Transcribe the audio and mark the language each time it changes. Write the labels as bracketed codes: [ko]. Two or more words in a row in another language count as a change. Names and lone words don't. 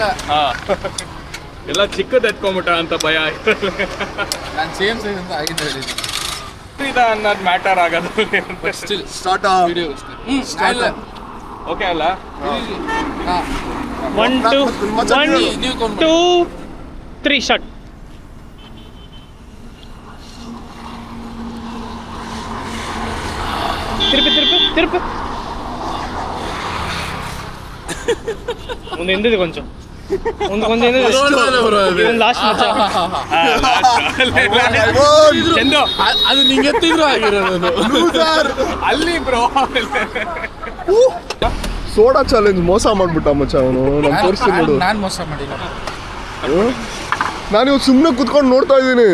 [kn] ಎಲ್ಲ ಚಿಕ್ಕದು ಎತ್ಕೊಂಬಿಟ್ಟ ಅಂತ ಭಯ ಆಯ್ತು. ನಾನು [en] same size [kn] ಅಂತ ಆಗಿದ್ದು ಹೇಳಿದ್ದೀನಿ. ಅನ್ನೋದು ಮ್ಯಾಟರ್ ಆಗೋದು. ಸ್ಟಿಲ್ ಸ್ಟಾರ್ಟ್ ವಿಡಿಯೋ ಸ್ಟಾರ್ಟ್. ಓಕೆ ಅಲ್ಲ? 1 2 3 ಶಾಟ್. [te] తిరుపు ముందు ఎందుకు కొంచెం ముందు లాస్ట్ [kn] ಚಂದು ಅದು ನಿಂಗೆ ಎತ್ತಿದ್ರು ಆಗಿರೋದು ಅಲ್ಲಿ ಬ್ರೋ. [en] soda challenge [kn] ಮೋಸ ಮಾಡ್ಬಿಟ್ಟ ಮಚ್ಚ ಅವನು. ನಮ್ಮ ತೋರಿಸ್ತೀನಿ ನೋಡು. ನಾನು ಮೋಸ ಮಾಡಿಲ್ಲ. ನಾನು ಇವಾಗ ಸುಮ್ಮನೆ ಕುತ್ಕೊಂಡು ನೋಡ್ತಾ ಇದ್ದೀನಿ.